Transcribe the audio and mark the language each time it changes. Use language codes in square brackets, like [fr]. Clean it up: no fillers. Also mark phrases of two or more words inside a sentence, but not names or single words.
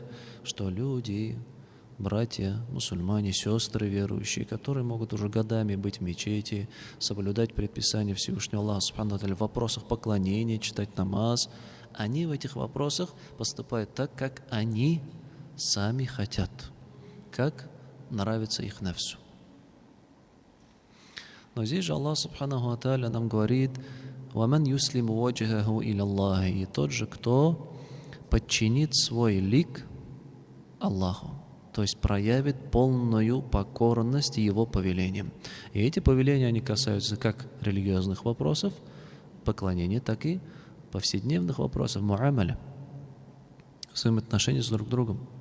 [ru] Что люди, братья, мусульмане, сестры верующие, которые могут уже годами быть в мечети, соблюдать предписания Всевышнего Аллаха [ar] سبحانه وتعالى [ru] в вопросах поклонения, читать намаз, они в этих вопросах поступают так, как они сами хотят, как нравится их нафсу. Но здесь же Аллах [ar] سبحانه وتعالى [ru] нам говорит: [ar] «ومن يسلم وجهه إلى الله», [ru] и тот же, кто подчинит свой лик Аллаху, то есть проявит полную покорность Его повелениям. И эти повеления, они касаются как религиозных вопросов, поклонения, так и повседневных вопросов, муамаля, взаимоотношений с друг другом.